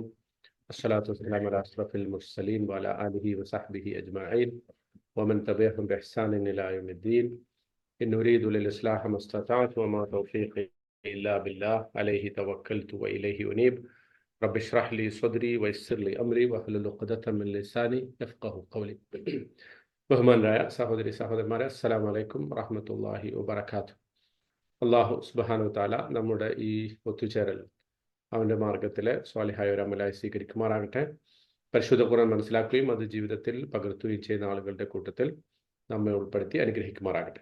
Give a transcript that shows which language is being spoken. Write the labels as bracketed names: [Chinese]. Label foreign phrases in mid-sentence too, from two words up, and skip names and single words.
[Arabic] الصلاة والسلام على أشرف المرسلين وعلى آله وصحبه أجمعين ومن تبعهم بإحسان إلى يوم الدين. إن أريد للإصلاح ما استطعت وما توفيقي إلا بالله عليه توكلت وإليه أنيب. رب اشرح لي صدري ويسر لي أمري واحلل عقدة من لساني يفقهوا قولي. [Malayalam] ബഹുമാനരായ സഹോദരി സഹോദരന്മാരെ, [Arabic] السلام عليكم ورحمة الله وبركاته. [Malayalam] അള്ളാഹു [Arabic] سبحانه تعالى [Malayalam] നമ്മുടെ ഈ ഒത്തുചേരൽ അവൻ്റെ മാർഗത്തിലെ സ്വാലിഹായ ഒരു അമലായി സ്വീകരിക്കുമാറാകട്ടെ. പരിശുദ്ധ ഖുർആൻ മനസ്സിലാക്കുകയും അത് ജീവിതത്തിൽ പകർത്തുകയും ചെയ്യുന്ന ആളുകളുടെ കൂട്ടത്തിൽ നമ്മെ ഉൾപ്പെടുത്തി അനുഗ്രഹിക്കുമാറാകട്ടെ.